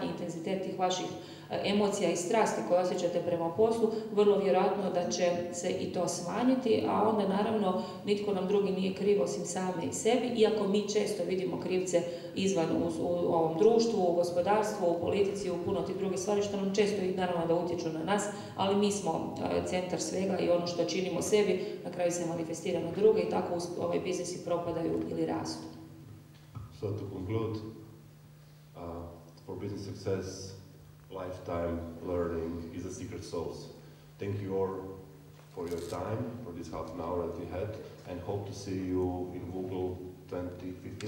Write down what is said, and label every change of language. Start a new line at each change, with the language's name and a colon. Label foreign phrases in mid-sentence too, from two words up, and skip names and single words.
Croatian: intenzitet tih vaših emocija i strasti koje osjećate prema poslu, vrlo vjerojatno da će se i to smanjiti, a onda naravno nitko nam drugi nije kriv osim same i sebi, iako mi često vidimo krivce izvan u ovom društvu, u gospodarstvu, u politici, u puno tih drugih stvari, što nam često i naravno da utječu na nas, ali mi smo centar svega i ono što činimo sebi, na kraju se manifestira na druge i tako biznisi propadaju ili rastu.
English: So to conclude, for business success, lifetime learning is a secret sauce. Thank you all for your time, for this half an hour that we had, and hope to see you in Voogle 2015.